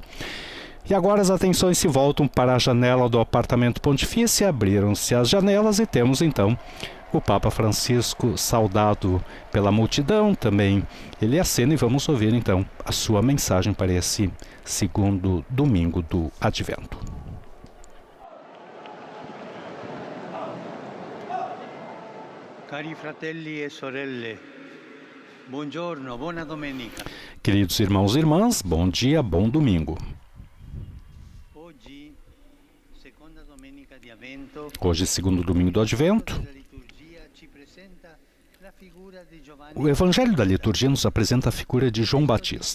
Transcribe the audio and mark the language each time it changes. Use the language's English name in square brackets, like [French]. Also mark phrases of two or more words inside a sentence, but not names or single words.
[Portuguese] E agora as atenções se voltam para a janela do apartamento pontifício, abriram-se as janelas e temos então o Papa Francisco saudado pela multidão, também ele acena e vamos ouvir então a sua mensagem para esse segundo domingo do Advento. [Italian] Cari fratelli e sorelle, buongiorno, buona domenica. [Portuguese] Queridos irmãos e irmãs, bom dia, bom domingo. Hoje, segundo domingo do Advento, o Evangelho da Liturgia nos apresenta a figura de João Batista.